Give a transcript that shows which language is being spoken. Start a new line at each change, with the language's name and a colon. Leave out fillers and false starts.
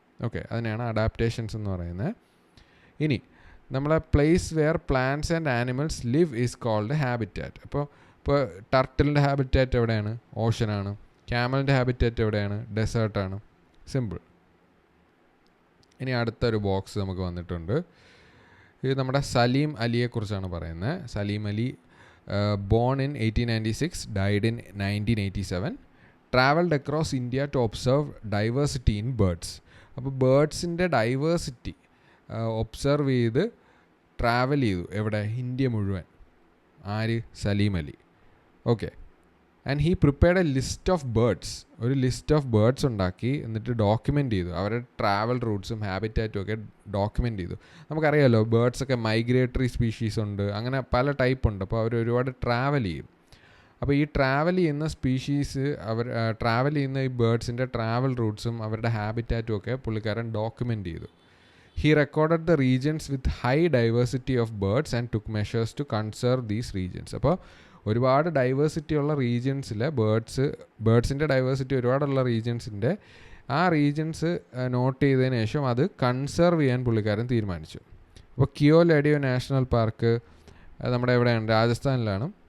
Malayalam: Okay, അതിനെയാണ് adaptations എന്ന് പറയുന്നത്. ഇനി നമ്മളെ
English: Place where plants and animals live is called habitat.
Malayalam: ഇപ്പോൾ ടർട്ടിലിൻ്റെ ഹാബിറ്റാറ്റ് എവിടെയാണ്? ഓഷനാണ്. ക്യാമലിൻ്റെ ഹാബിറ്റാറ്റ് എവിടെയാണ്? ഡെസേർട്ടാണ്. സിമ്പിൾ. ഇനി അടുത്തൊരു ബോക്സ് നമുക്ക് വന്നിട്ടുണ്ട്. ഇത് നമ്മുടെ സലീം അലിയെക്കുറിച്ചാണ് പറയുന്നത്.
English: Salim Ali born in 1896, died in 1987, traveled across India to observe diversity in birds.
Malayalam: അപ്പോൾ ബേർഡ്സിൻ്റെ ഡൈവേഴ്സിറ്റി ഒബ്സർവ് ചെയ്ത് ട്രാവൽ ചെയ്തു. എവിടെ? ഇന്ത്യ മുഴുവൻ. ആര്? Saleem Ali.
English: Okay, and he prepared a list of birds.
Malayalam: ഒരു ലിസ്റ്റ് ഓഫ് ബേർഡ്സ് ഉണ്ടാക്കി എന്നിട്ട് ഡോക്യുമെൻ്റ് ചെയ്തു. അവരുടെ ട്രാവൽ റൂട്ട്സും ഹാബിറ്റാറ്റും ഒക്കെ ഡോക്യുമെൻ്റ് ചെയ്തു. നമുക്കറിയാമല്ലോ ബേർഡ്സൊക്കെ മൈഗ്രേറ്ററി സ്പീഷീസ് ഉണ്ട്, അങ്ങനെ പല ടൈപ്പ് ഉണ്ട്. അപ്പോൾ അവർ ഒരുപാട് ട്രാവൽ ചെയ്യും. അപ്പോൾ ഈ ട്രാവൽ ചെയ്യുന്ന സ്പീഷീസ് ട്രാവൽ ചെയ്യുന്ന ഈ ബേർഡ്സിൻ്റെ ട്രാവൽ റൂട്ട്സും അവരുടെ ഹാബിറ്റാറ്റും ഒക്കെ പുള്ളിക്കാരൻ ഡോക്യുമെൻ്റ് ചെയ്തു.
English: He recorded the regions with high diversity of birds and took measures to conserve these regions.
Malayalam: അപ്പോൾ ഒരുപാട് ഡൈവേഴ്സിറ്റി ഉള്ള റീജിയൻസിലെ ബേർഡ്സിൻ്റെ ഡൈവേഴ്സിറ്റി ഒരുപാടുള്ള റീജിയൻസിൻ്റെ ആ റീജൻസ് നോട്ട് ചെയ്തതിന് ശേഷം അത് കൺസർവ് ചെയ്യാൻ പുള്ളിക്കാരൻ തീരുമാനിച്ചു. അപ്പോൾ കിയോലഡിയോ നാഷണൽ പാർക്ക് നമ്മുടെ എവിടെയാണ്, രാജസ്ഥാനിലാണ്.